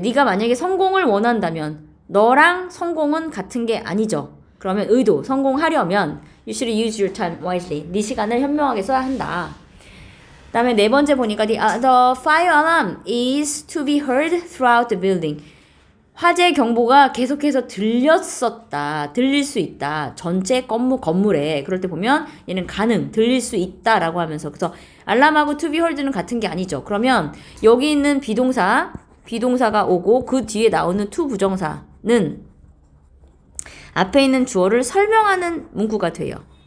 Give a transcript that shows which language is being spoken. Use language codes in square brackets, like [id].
[ko] 네가 만약에 성공을 원한다면 너랑 성공은 같은 게 아니죠. 그러면 의도, 성공하려면 [en] you should use your time wisely. [ko] 네 시간을 현명하게 써야 한다. 그 다음에 네 번째 보니까 [en] the fire alarm is to be heard throughout the building. [ko] 화재 경보가 계속해서 들릴 수 있다. 전체 건물에. 그럴 때 보면 얘는 들릴 수 있다라고 하면서 그래서 알람하고 [en] to be heard [ko] 는 같은 게 아니죠. 그러면 여기 있는 비동사가 오고 그 뒤에 나오는 to 부정사는 앞에 있는 주어를 설명하는 문구가 돼요.